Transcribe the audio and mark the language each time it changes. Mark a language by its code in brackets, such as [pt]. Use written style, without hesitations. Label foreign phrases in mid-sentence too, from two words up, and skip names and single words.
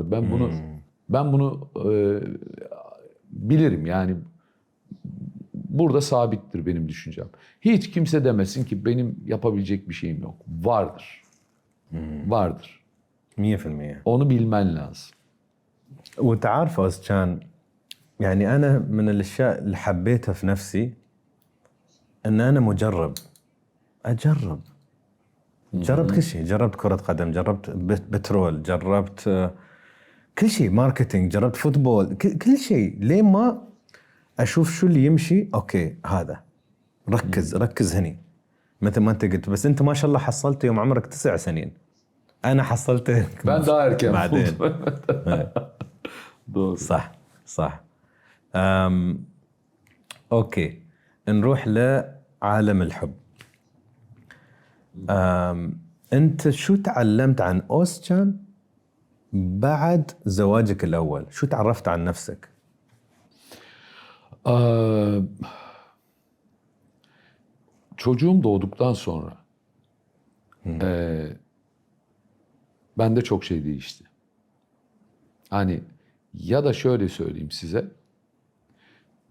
[tr] Ben bunu bilirim yani. Burada sabittir benim düşüncem. Hiç kimse demesin ki benim yapabilecek bir şeyim yok. Vardır. Vardır. 100%. Onu bilmen lazım. [ar] وتعرف أوسجان، يعني أنا من الأشياء اللي حبيتها في نفسي أن أنا مجرب، أجرب. جربت كل شيء، جربت كرة قدم، جربت بترول، جربت كل شيء، ماركتينج، جربت فوتبول، كل شيء، ليه ما أشوف شو اللي يمشي. أوكي هذا ركز هني مثل ما أنت قلت. بس أنت ما شاء الله حصلت يوم عمرك 9 سنين، أنا حصلت [tr] Ben daha erken [ar] بعدين. [tr] Doğru. [ar] صح. أوكي، نروح لعالم الحب. أنت شو تعلمت عن أوسجان بعد زواجك الأول؟ شو تعرفت عن نفسك؟ [tr] Çocuğum doğduktan sonra bende çok şey değişti. Hani ya da şöyle söyleyeyim size.